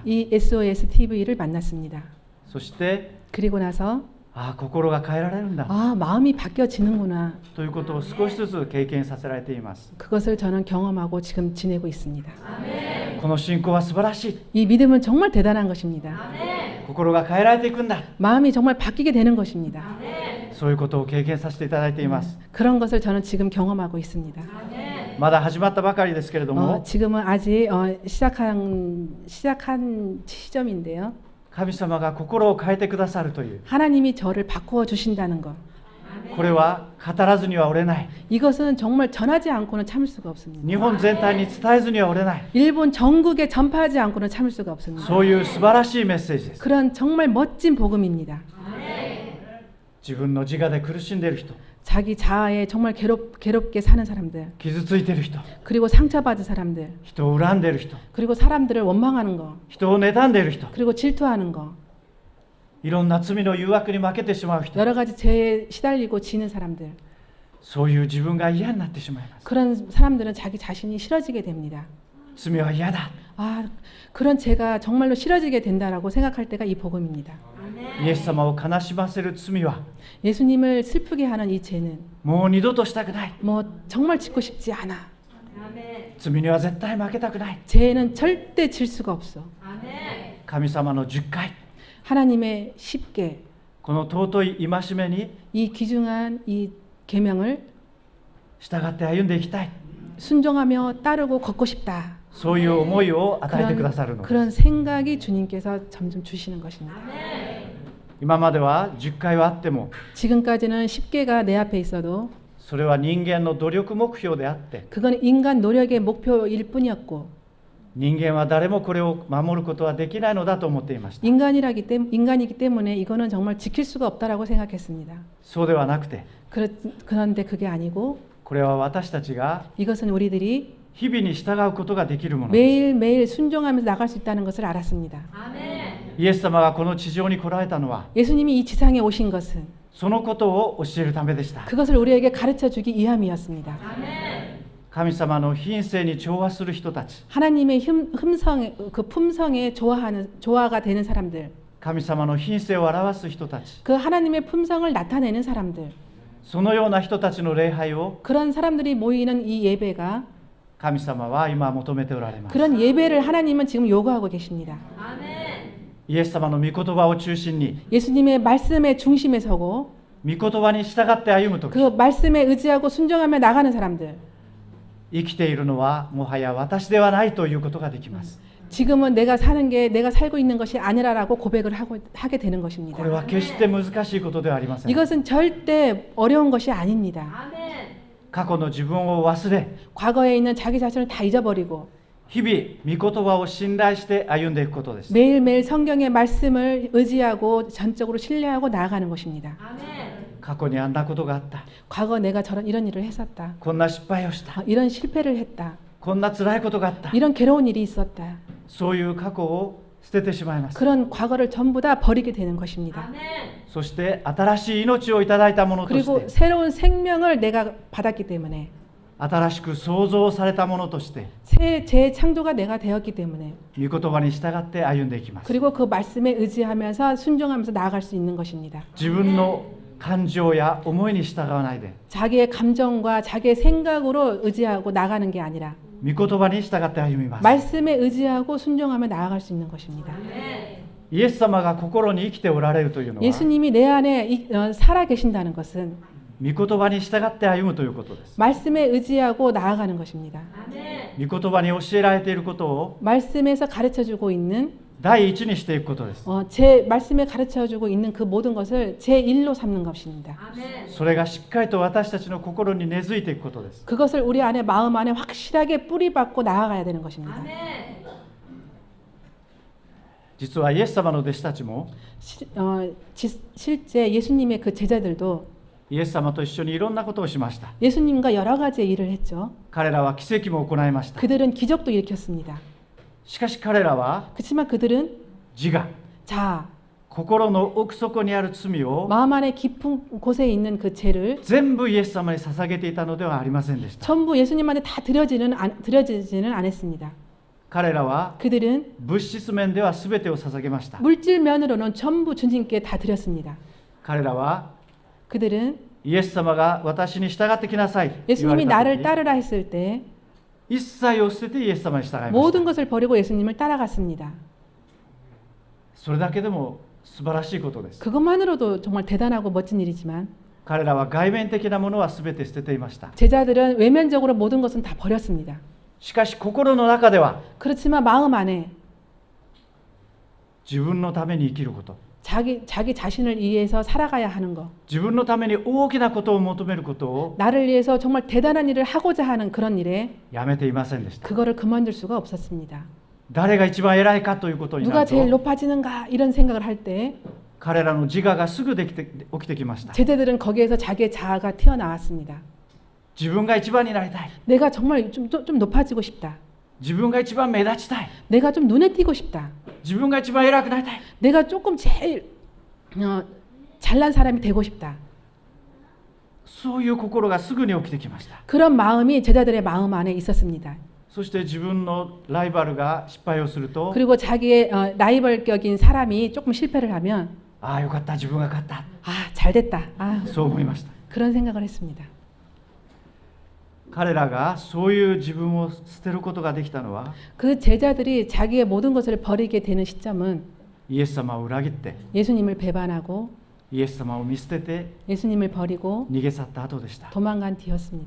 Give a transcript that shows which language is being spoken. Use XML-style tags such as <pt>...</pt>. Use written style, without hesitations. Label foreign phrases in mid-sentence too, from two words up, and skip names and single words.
<ko>이 SOS TV를 만났습니다.</ko> <ja>そして、</ja> <ko>그리고 나서</ko> <ja>ああ、心が変えられるんだ</ja> <ko>마음이 바뀌어지는구나.</ko> <ja>ということを少しずつ経験させられています。</ja> <ko>그것을 저는 경험하고 지금 지내고 있습니다.</ko> <ja>この信仰は素晴らしい。</ja> <ko>이 믿음은 정말 대단한 것입니다.</ko> <ja>心が変えられていくんだ。</ja> <ko>마음이 정말 바뀌게 되는 것입니다.</ko> <ja>そういうことを経験させていただいています。</ja> <ko>그런 것을 저는 지금 경험하고 있습니다.</ko> <ja>まだ始まったばかりですけれども、</ja> <ko>지금은 아직 시작한 시점인데요.</ko> <ja>神様が心を変えてくださるという、</ja> <ko>하나님이 저를 바꾸어 주신다는 것.</ko> <ja>これは語らずには折れない。</ja> <ko>이것은 정말 전하지 않고는 참을 수가 없습니다.</ko> <ja>日本全体に伝えずには折れない。</ja> <ko>일본 전국에 전파하지 않고는 참을 수가 없습니다.</ko> <ja>そういう素晴らしいメッセージです。</ja> <ko>그런 정말 멋진 복음입니다.</ko> <ja>自分の自我で苦しんでいる人、</ja> <ko>자기 자아에 정말 괴롭게 사는 사람들,</ko> <ja>傷ついている人、</ja> <ko>그리고 상처받은 사람들,</ko> <ja>人を恨んでいる人、</ja> <ko>그리고 사람들을 원망하는 거,</ko> <ja>人を妬んでいる人、</ja> <ko>그리고 질투하는 거,</ko> <ja>いろんな罪の誘惑に負けてしまう人、</ja> <ko>여러 가지 죄에 시달리고 지는 사람들,</ko> <ja>そういう自分が嫌になってしまいます。</ja> <ko>그런 사람들은 자기 자신이 싫어지게 됩니다.</ko> <ja>罪は嫌だ。</ja> <ko>그런 죄가 정말로 싫어지게 된다라고 생각할 때가 이 복음입니다.</ko> <ja>イエス様を悲しませる罪は</ja> <ko>예수님을 슬프게 하는 이 죄는</ko> <ja>もう二度としたくない。</ja> <ko>정말 짓고 싶지 않아.</ko> <ja>罪には絶対負けたくない。</ja> <ko>죄는 절대 질 수가 없어.</ko> <ja>神様の10回、</ja> <ko>하나님의 쉽게</ko> <ja>この尊い戒めに</ja> <ko>이 귀중한 이 계명을</ko> <ja>従って歩んでいきたい。</ja> <ko>순종하며 따르고 걷고 싶다.</ko> <ja>そういう思いを与えてくださるのです。</ja> <ko>그런 생각이 주님께서 점점 주시는 것입니다.</ko> <ja>今までは10回はあっても、</ja> <ko>지금까지는 10개가 내 앞에 있어도</ko> <ja>それは人間の努力目標であって、</ja> <ko>그건 인간 노력의 목표일 뿐이었고</ko> <ja>人間は誰もこれを守ることはできないのだと思っていました。</ja> <ko>인간이기 때문에 이거는 정말 지킬 수가 없다라고 생각했습니다.</ko> <ja>そうではなくて、</ja> <ko>그런데 그게 아니고</ko> <ja>これは私たちが</ja> <ko>이것은 우리들이</ko> <ja>日々に従うことができるものです。</ja> <ko>매일매일 순종하면서 나갈 수 있다는 것을 알았습니다.</ko> <ja>イエス様がこの地上に来られたのは、</ja> <ko>예수님이 이 지상에 오신 것은</ko> <ja>そのことを教えるためでした。</ja> <ko>그것을 우리에게 가르쳐 주기 위함이었습니다.</ko> <ja>神様の品性に調和する人たち、</ja> <ko>하나님의 그 품성에 조화가 되는 사람들,</ko> <ja>神様の品性を表す人たち、</ja> <ko>그 하나님의 품성을 나타내는 사람들,</ko> <ja>そのような人たちの礼拝を</ja> <ko>그런 사람들이 모이는 이 예배가</ko> <ja>神様は今求めておられます。</ja> <ko>그런 예배를 하나님은 지금 요구하고 계십니다.</ko> <ja>イエス様の御言葉を中心に、</ja> <ko>예수님의 말씀의 중심에 서고</ko> <ja>御言葉に従って歩むとき、</ja> <ko>그 말씀에 의지하고 순종하며 나가는 사람들,</ko> <ja>生きているのはもはや私ではないということができます。</ja> <ko>지금은 내가 사는 게 내가 살고 있는 것이 아니라라고 고백을 하게 되는 것입니다.</ko> <ja>これは決して難しいことではありません。</ja> <ko>이것은 절대 어려운 것이 아닙니다.</ko> <ja>過去の自分を忘れ、</ja> <ko>과거에 있는 자기 자신을 다 잊어버리고</ko> <ja>日々御言葉を信頼して歩んでいくことです。</ja> <ko>매일매일 성경의 말씀을 의지하고 전적으로 신뢰하고 나아가는 것입니다.</ko> <ja>過去にあんなことがあった。</ja> <ko>과거 내가 이런 일을 했었다.</ko> <ja>こんな失敗をした。</ja> <ko>이런 실패를 했다.</ko> <ja>こんな辛いことがあった。</ja> <ko>이런 괴로운 일이 있었다.</ko> <ja>そういう過去を捨ててしまいます。</ja> <ko>그런 과거를 전부 다 버리게 되는 것입니다.</ko> <ja>そして新しい命をいただいたものとし</ja> <ko>그리고</ko> <ja>て、</ja> <ko>새로운 생명을 내가 받았기 때문에</ko> <ja>新しく創造されたものとして、</ja> <ko>새 재창조가 내가 되었기 때문에</ko> <ja>御言葉に従って歩んでいきます。</ja> <ko>그리고 그 말씀에 의지하면서 순종하면서 나아갈 수 있는 것입니다.</ko> <ja>自分の感情や思いに従わないで、</ja> <ko>자기의 감정과 자기의 생각으로 의지하고 나가는 게 아니라</ko> <ja>御言葉に従って歩みます。</ja> <ko>말씀에 의지하고 순종하며 나아갈 수 있는 것입니다.</ko> <ja>イエス様が心に生きておられるというのは、</ja> <ko>예수님이 내 안에 살아 계신다는 것은</ko> <ja>御言葉に従って歩むということです。</ja> <ko>말씀에 의지하고 나아가는 것입니다.</ko> <ja>御言葉に教えられていることを</ja> <ko>말씀에서 가르쳐주고 있는</ko> <ja>第一にしていくことです。</ja> <ko>제 말씀에 가르쳐주고 있는 그 모든 것을 제 일로 삼는 것입니다.</ko> <ja>それがしっかりと私たちの心に根付いていくことです。</ja> <ko>그것을 우리 안에 마음 안에 확실하게 뿌리박고 나아가야 되는 것입니다.</ko> <ja>実はイエス様の弟子たちも</ja> <ko>실제 예수님의 그 제자들도</ko> <ja>イエス様と一緒にいろんなことをしました。</ja> <ko>예수님과 여러 가지의 일을 했죠.</ko> <ja>彼らは奇跡も行いました。</ja> <ko>그들은 기적도 일으켰습니다.</ko> <ja>しかし彼らは</ja> <ko>그렇지만 그들은</ko> <ja>自我、</ja> <ko>자아,</ko> <ja>心の奥底にある罪を</ja> <ko>마음 안에 깊은 곳에 있는 그 죄를</ko> <ja>全部イエス様に捧げていたのではありませんでした。</ja> <ko>전부 예수님한테 다 드려지지는 않았습니다.</ko> <ja>彼らは</ja> <ko>그들은</ko> <ja>物質面では全てを捧げました。</ja> <ko>물질 면으로는 전부 주님께 다 드렸습니다.</ko> <ja>彼らは</ja> <ko>그들은</ko> <ja>イエス様が私に従ってきなさいと言わ</ja> <ko>예수님이</ko> <ja>れた</ja> <ko>나를</ko> <ja>時、</ja> <ko>따르라 했을 때</ko> <ja>一切を捨ててイエス様に従いまし</ja> <ko>모든</ko> <ja>た。</ja> <ko>것을 버리고 예수님을 따라갔습니다.</ko> <ja>それだけでも素晴らしいことです。</ja> <ko>그것만으로도 정말 대단하고 멋진 일이지만</ko> <ja>彼らは外面的なものは全て捨てていました。</ja> <ko>제자들은 외면적으로 모든 것은 다 버렸습니다.</ko> <ja>しかし心の中では</ja> <ko>그렇지만 마음 안에</ko> <ja>自分のために生きること、</ja> <ko>자기 자신을 위해서 살아가야 하는 것,</ko> <ja>自分のために大きなことを求めることを</ja> <ko>나를 위해서 정말 대단한 일을 하고자 하는 그런 일에</ko> <ja>やめていませんでした。</ja> <ko>그거를 그만둘 수가 없었습니다.</ko> <ja>誰が一番偉いかということにな</ja> <ko>누가</ko> <ja>る</ja> <ko>제일</ko> <ja>と、</ja> <ko>높아지는가 이런 생각을 할 때</ko> <ja>彼らの自我がすぐ起きてきました。</ja> <ko>제자들은 거기에서 자기의 자아가 튀어나왔습니다.</ko> <ja>自分が一番になりたい、</ja> <ko>내가 정말 좀 높아지고 싶다.</ko> <ja>自分が一番目立ちたい、</ja> <ko>내가 좀 눈에 띄고 싶다.</ko> <ja>自分が一番偉くなりたい、</ja> <ko>내가 조금 제일 잘난 사람이 되고 싶다.</ko> <ja>そういう心がすぐに起きてきました。</ja> <ko>그런 마음이 제자들의 마음 안에 있었습니다.</ko> <ja>そして自分のライバルが失敗をすると、</ja> <ko>그리고 자기의 라이벌격인 사람이 조금 실패를 하면</ko> <ja>ああよかった、自分が勝った、</ja> <ko>잘됐다.</ko> <ja>そう思いました。</ja> <ko>그런 생각을 했습니다.</ko> <ja>彼らがそういう自分を捨てることができたのは、</ja> <ko>그 제자들이 자기의 모든 것을 버리게 되는 시점은</ko> <ja>イエス様を裏切って、</ja> <ko>예수님을 배반하고</ko> <ja>イエス様を見捨てて</ja> <ko>예수님을 버리고</ko> <ja>逃げ去った後でした。</ja> <ko>도망간 뒤였습니다.</ko>